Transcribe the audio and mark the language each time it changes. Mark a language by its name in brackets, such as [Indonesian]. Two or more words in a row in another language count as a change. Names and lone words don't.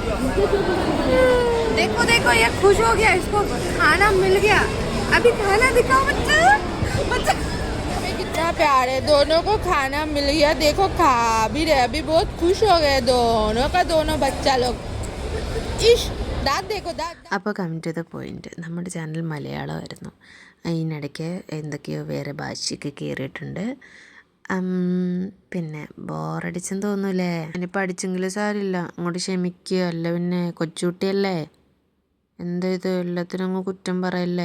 [Hindi] देखो ये खुश हो गया. इसको खाना मिल गया. अभी खाना दिखाओ बच्चा. कितना प्यार है. दोनों को खाना मिल गया. देखो खा भी रहे. अभी बहुत खुश हो गए दोनों बच्चा लोग. इश दाद देखो दाद. [Malayalam] അപ്പോൾ [English] come to the point, [Malayalam] നമ്മുടെ ചാനൽ മലയാളമായിരുന്നു. അതിനിടയ്ക്ക് എന്തൊക്കെയോ വേറെ ഭാഷയൊക്കെ കയറിയിട്ടുണ്ട്. പിന്നെ ബോറടിച്ചെന്ന് തോന്നൂലേ? ഞാനിപ്പോൾ അടിച്ചെങ്കിലും സാരില്ല, അങ്ങോട്ട് ക്ഷമിക്കുക. അല്ല പിന്നെ കൊച്ചുകുട്ടിയല്ലേ, എന്താ ഇത് എല്ലാത്തിനും അങ്ങ് കുറ്റം പറയല്ലേ?